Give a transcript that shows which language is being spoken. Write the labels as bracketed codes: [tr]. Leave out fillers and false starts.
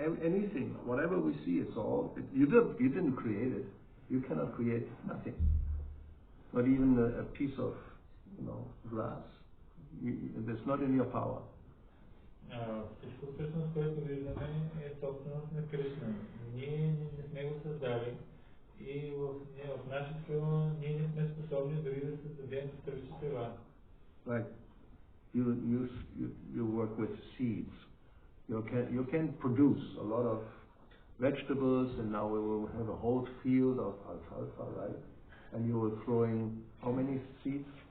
[en] Anything, whatever we see, it's all. You didn't create it. You cannot create nothing. Not even a piece of, glass. It's not in your power. [bg] Всичко всъщност, което виждаме, е собственост на Кришна. Ние не сме го създали и в нашата сила ние не сме способни дори да създадем строителства. [en] Like you work with seeds. You can produce a lot of vegetables, and now we will have a whole field of alfalfa, right? And you will throw in how many seeds?